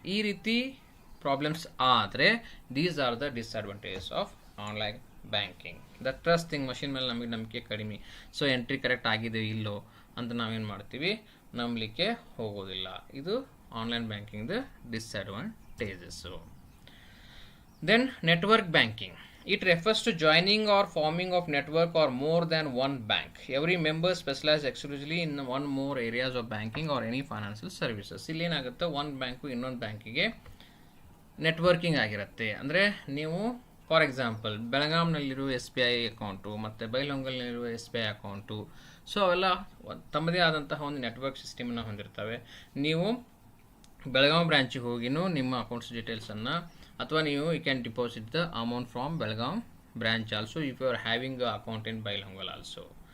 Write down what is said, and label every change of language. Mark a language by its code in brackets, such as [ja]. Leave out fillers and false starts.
[kn] ಈ ರೀತಿ ಪ್ರಾಬ್ಲಮ್ಸ್ ಆದರೆ [en] These are the disadvantages of online banking. The trust thing, [kn] machine ಮೇಲೆ ನಮಗೆ ನಂಬಿಕೆ ಕಡಿಮೆ. ಸೊ ಎಂಟ್ರಿ ಕರೆಕ್ಟ್ ಆಗಿದೆ ಇಲ್ಲೋ ಅಂತ ನಾವೇನು ಮಾಡ್ತೀವಿ? ನಂಬಲಿಕ್ಕೆ ಹೋಗೋದಿಲ್ಲ. ಇದು online ಬ್ಯಾಂಕಿಂಗ್ದು disadvantages. [en] Then network banking. It refers to joining or forming of network or more than one bank. Every member specializes exclusively in one more areas of banking or any financial services. [kn] ಇಲ್ಲಿ ಏನಾಗುತ್ತೆ? ಒಂದು bank ಇನ್ನೊಂದು ಬ್ಯಾಂಕಿಗೆ networking ಆಗಿರುತ್ತೆ. ಅಂದರೆ ನೀವು [en] for example [kn] ಬೆಳಗಾಂನಲ್ಲಿರುವ SBI account ಮತ್ತು ಬೈಲಹೊಂಗಲ್ನಲ್ಲಿರುವ SBI account, so ಅವೆಲ್ಲ ತಮ್ಮದೇ ಆದಂತಹ ಒಂದು ನೆಟ್ವರ್ಕ್ ಸಿಸ್ಟಮನ್ನು ಹೊಂದಿರ್ತವೆ. ನೀವು ಬೆಳಗಾಂ ಬ್ರಾಂಚಿಗೆ ಹೋಗಿನೂ ನಿಮ್ಮ ಅಕೌಂಟ್ಸ್ ಡೀಟೇಲ್ಸನ್ನು, ಅಥವಾ ನೀವು [en] You can deposit the amount from Belgaum branch also if you are having account in Bailhongal also.